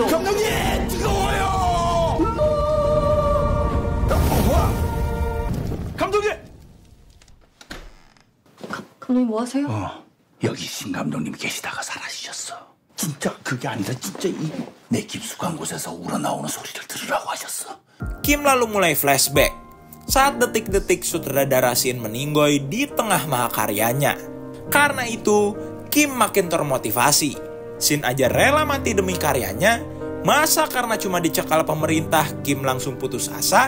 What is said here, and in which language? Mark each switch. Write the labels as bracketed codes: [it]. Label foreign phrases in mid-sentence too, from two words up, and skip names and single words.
[ko] 감독님 뜨거워요. 감독님. 감독님 뭐 하세요? 여기 신 감독님 계시다가 사라지셨어. 진짜 그게 아니라 진짜 내 깊숙한 곳에서 우러나오는 소리를 들으라고 하셨어. [id] Kim lalu mulai flashback saat detik-detik sutradara Shin meninggoy di tengah mahakaryanya. Karena itu, Kim makin termotivasi. Shin aja rela mati demi karyanya, masa karena cuma dicekal pemerintah Kim langsung putus asa?